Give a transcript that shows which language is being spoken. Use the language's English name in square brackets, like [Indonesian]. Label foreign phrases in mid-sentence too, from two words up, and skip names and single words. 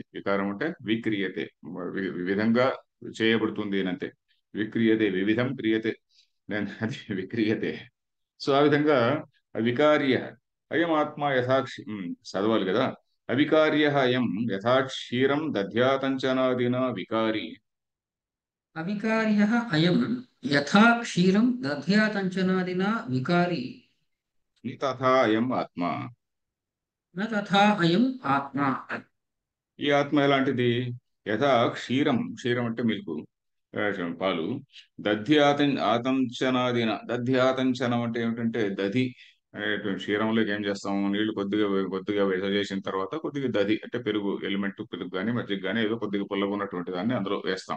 [Telugu] వికారం అంటే విక్రియతే, విధంగా చేయబడుతుంది అని అంతే. [Sanskrit] విక్రియతే వివిధం క్రియతే, [Telugu] నేను అది విక్రియతే. సో ఆ విధంగా [Sanskrit] వికార్య అయం ఆత్మ యథాక్షి [Telugu] చదవాలి కదా. [Sanskrit] అవికార్యः అయం యథా క్షీరం దధ్యాతంచనాదినా వికారి अविकार्यः अयं यथा क्षीरं दध्यातञ्चनादिना विकारी తథా అయం ఆత్మ. न तथा अयम् आत्मा। [Telugu] ఈ ఆత్మ ఎలాంటిది? [Sanskrit] యథా క్షీరం, [Telugu] క్షీరం అంటే మిల్క్, పాలు. ఆతంచనాదిన, దధ్యాతంచనం అంటే ఏమిటంటే దధి అనేటువంటి క్షీరంలోకి ఏం చేస్తాం, నీళ్లు కొద్దిగా కొద్దిగా చేసిన తర్వాత కొద్దిగా దధి అంటే పెరుగు ఎలిమెంట్, పెరుగు కానీ మజ్జిగ కానీ ఏదో కొద్దిగా పుల్లగా ఉన్నటువంటి దాన్ని అందులో వేస్తాం.